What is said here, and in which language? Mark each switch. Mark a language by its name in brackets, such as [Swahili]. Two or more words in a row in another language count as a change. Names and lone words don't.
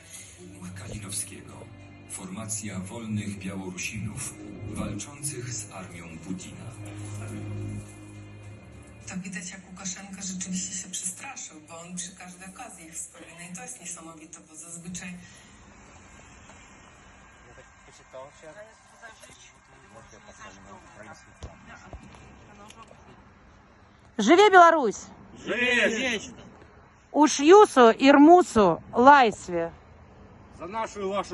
[Polish] Kalinowskiego. Formacja wolnych Białorusinów walczących z armią Putina. to widać, jak Łukaszenka rzeczywiście się przestraszył, bo on przy każdej okazji ich wspomina i to jest niesamowite, bo zazwyczaj [Belarusian] Живе Беларусь! Живе! [Lithuanian] Už jūsų ir mūsų laisvę! [Russian] За нашу и вашу свободу.